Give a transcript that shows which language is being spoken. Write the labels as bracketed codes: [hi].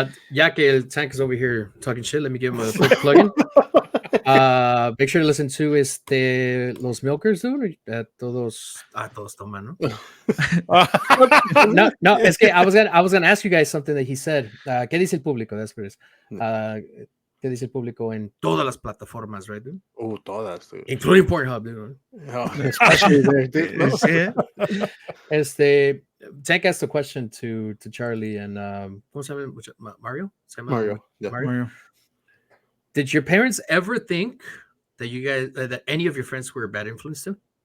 [es] Ya que el [en] Tank is over here talking shit, let me give him a quick plug-in. Make sure to listen to Los Milkers, dude. Todos Toman, ¿no? [es] No, es que [en] I was gonna ask you guys something that he said. [es] ¿Qué dice el público? [en] That's what it is. [es] ¿Qué dice el público en todas las plataformas, [en] right, dude? Oh, todas, dude. Including Pornhub, dude. Oh, especially there, dude. No? [es] Sí, [en] Tank asked a question to Charlie and [es] ¿cómo se llama? [en] Mario? [es] ¿Se llama? [en] Mario, yeah. Mario. Did your parents ever think that you guys that any of your friends were a bad influence to?